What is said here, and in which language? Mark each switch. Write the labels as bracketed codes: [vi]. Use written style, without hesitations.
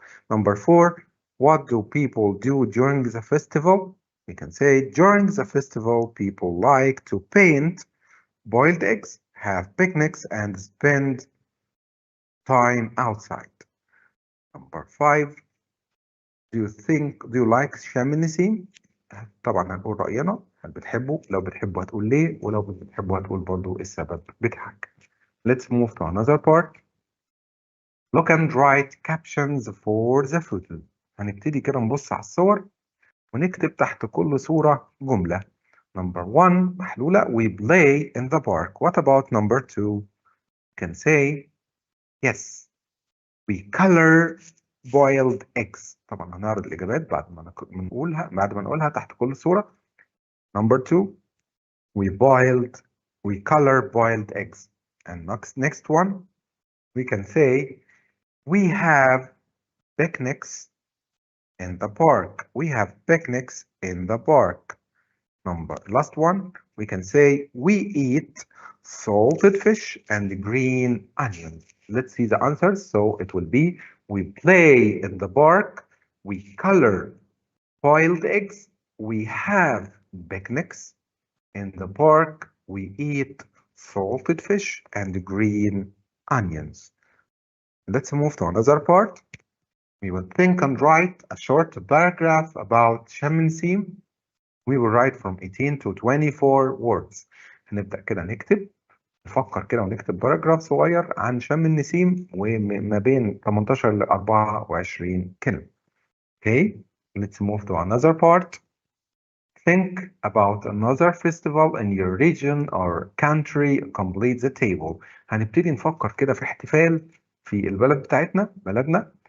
[en] Number 4, what do people do during the festival? We can say during the festival, people like to paint, boiled eggs, have picnics, and spend time outside. Number 5, do you like شم النسيم؟ [ar] طبعا هنقول رأينا، هل بتحبه؟ لو بتحبه هتقول ليه، ولو مش بتحبه هتقول برضه السبب بتاعك. [en] Let's move to another part. Look and write captions for the photo. [ar] هنبتدي كده نبص على الصور ونكتب تحت كل صورة جملة. [en] Number 1 محلولة, we play in the park. What about number 2? You can say yes, we color boiled eggs. [ar] طبعا هنعرض الإجابات بعد ما نقولها تحت كل صورة. [en] Number 2, we color boiled eggs. And next one, we can say we have picnics in the park. We have picnics in the park. Last one, we can say we eat salted fish and green onions. Let's see the answers. So it will be we play in the park, we color boiled eggs, we have picnics in the park, we eat salted fish and green onions. Let's move to another part. We will think and write a short paragraph about شم النسيم. We will write from 18 to 24 words. [ar] هنبدأ كده نفكر كده ونكتب باراجراف صغير عن شم النسيم وما بين 18 ل 24 كلمة. [en] Okay, let's move to another part. Think about another festival in your region or country. Complete the table. [ar] هنبتدي نفكر كده في احتفال في البلد بتاعتنا، بلدنا.